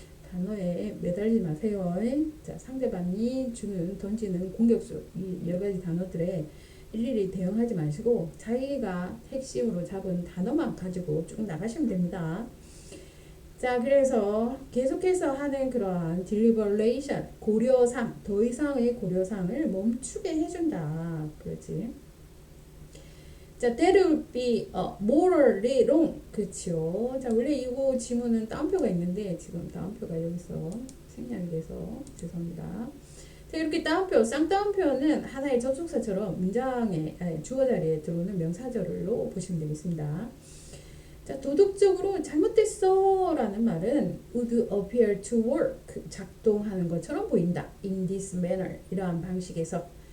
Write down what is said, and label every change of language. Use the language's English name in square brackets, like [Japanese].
[Korean] 단어에 매달리지 마세요. 자, 상대방이 던지는 공격수, 이 여러 가지 단어들에 일일이 대응하지 마시고 자기가 핵심으로 잡은 단어만 가지고 쭉 나가시면 됩니다. 자, 그래서 계속해서 하는 그러한 deliberation, 고려상, 더 이상의 고려상을 멈추게 해준다. 그렇지. [English] 자, that will be morally wrong. [Korean] 그렇죠. 자, 원래 이거 지문은 따옴표가 있는데 지금 따옴표가 여기서 생략이 돼서 죄송합니다. 자, 이렇게 따옴표, 쌍따옴표는 하나의 접속사처럼 문장의 주어 자리에 들어오는 명사절로 보시면 되겠습니다. 자, 도덕적으로 잘못됐어 라는 말은 [English] would appear to work, [Korean] 작동하는 것처럼 보인다. [English] in this manner, [Korean] 이러한 방식에서